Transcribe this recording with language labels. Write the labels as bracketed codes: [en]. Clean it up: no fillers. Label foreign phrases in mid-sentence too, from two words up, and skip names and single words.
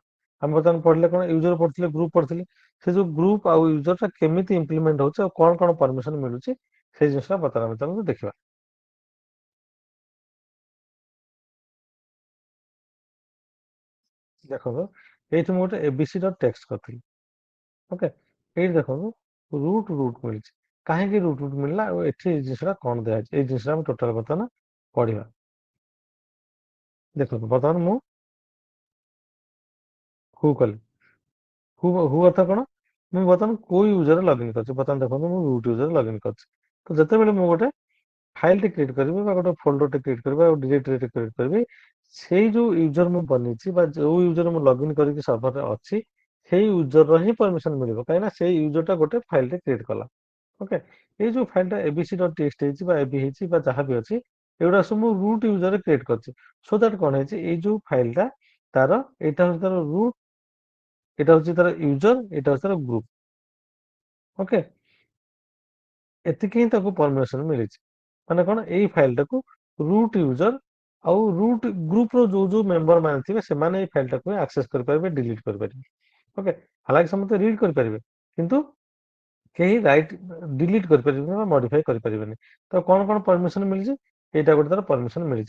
[or] ଆମେ ବର୍ତ୍ତମାନ ପଢିଲେ କ'ଣ? ୟୁଜର ପଢିଥିଲେ, ଗ୍ରୁପ ପଢିଥିଲେ। ସେ ଯୋଉ ଗ୍ରୁପ ଆଉ ୟୁଜରଟା କେମିତି ଇମ୍ପ୍ଲିମେଣ୍ଟ ହଉଛି ଆଉ କ'ଣ ପରମିଶନ ମିଳୁଛି, ସେଇ ଜିନିଷଟା ବର୍ତ୍ତମାନ ଆମେ ତାଙ୍କୁ ଦେଖିବା। ଦେଖନ୍ତୁ ଏଇଠି ମୁଁ ଗୋଟେ abc.txt କରିଥିଲି। ଓକେ, ଏଇଠି ଦେଖନ୍ତୁ ରୁଟ୍ ମିଳିଛି। କାହିଁକି ରୁଟ୍ ମିଳିଲା ଆଉ ଏଠି ଏଇ ଜିନିଷଟା କ'ଣ ଦିଆଯାଇଛି? ଏଇ ଜିନିଷଟା ଆମେ ଟୋଟାଲ ବର୍ତ୍ତମାନ ପଢିବା। ଦେଖନ୍ତୁ ବର୍ତ୍ତମାନ ମୁଁ ହୁ କଲି। ହୁ ଅର୍ଥ କ'ଣ? ମୁଁ ବର୍ତ୍ତମାନ କୋଉ ୟୁଜରରେ ଲଗ୍ଇନ୍ କରିଛି? ବର୍ତ୍ତମାନ ଦେଖନ୍ତୁ ମୁଁ ରୁଟ୍ ୟୁଜରରେ ଲଗ୍ଇନ୍ କରିଛି। ତ ଯେତେବେଳେ ମୁଁ ଗୋଟେ ଫାଇଲଟେ କ୍ରିଏଟ କରିବି ବା ଗୋଟେ ଫୋଲ୍ଡରଟେ କ୍ରିଏଟ କରିବି ଆଉ ଡିରେକ୍ଟୋରୀଟେ କ୍ରିଏଟ କରିବି, ସେଇ ଯୋଉ ୟୁଜର ମୁଁ ବନେଇଛି ବା ଯୋଉ ୟୁଜର ମୁଁ ଲଗ୍ଇନ୍ କରିକି ସର୍ଭରରେ ଅଛି, ସେଇ ୟୁଜରର ହିଁ ପରମିଶନ ମିଳିବ। କାହିଁକିନା ସେଇ ୟୁଜରଟା ଗୋଟେ ଫାଇଲଟେ କ୍ରିଏଟ କଲା। ଓକେ, ଏଇ ଯୋଉ ଫାଇଲଟା abc.txt ହେଇଛି ବା ab ହେଇଛି ବା ଯାହା ବି ଅଛି, ଏଗୁଡା ସବୁ ମୁଁ ରୁଟ୍ ୟୁଜରରେ କ୍ରିଏଟ କରିଛି। [en] so that [or] କ'ଣ ହେଇଛି? ଏଇ ଯୋଉ ଫାଇଲଟା ତାର ଏଇଟା ହଉଛି ତାର ରୁଟ୍, ଏଇଟା ହଉଛି ତାର ୟୁଜର, ଏଇଟା ହଉଛି ତାର ଗ୍ରୁପ। ଓକେ, ଏତିକି ହିଁ ତାକୁ ପରମିଶନ ମିଳିଛି। ମାନେ କ'ଣ? ଏଇ ଫାଇଲଟାକୁ [en] root user [or] ଆଉ ରୁଟ୍ ଗ୍ରୁପର ଯୋଉ ମେମ୍ବର ମାନେ ଥିବେ ସେମାନେ ଏଇ ଫାଇଲଟାକୁ ଆକ୍ସେସ କରିପାରିବେ, ଡିଲିଟ କରିପାରିବେ। ଓକେ, ହାଲାକି ସମସ୍ତେ ରିଡ୍ କରିପାରିବେ କିନ୍ତୁ କେହି [en] write delete [or] କରିପାରିବେନି ବା ମଡିଫାଇ କରିପାରିବେନି। ତ କଣ କଣ ପରମିଶନ ମିଳିଛି? ଏଇଟା ଗୋଟେ ତାର ପରମିଶନ ମିଳିଛି।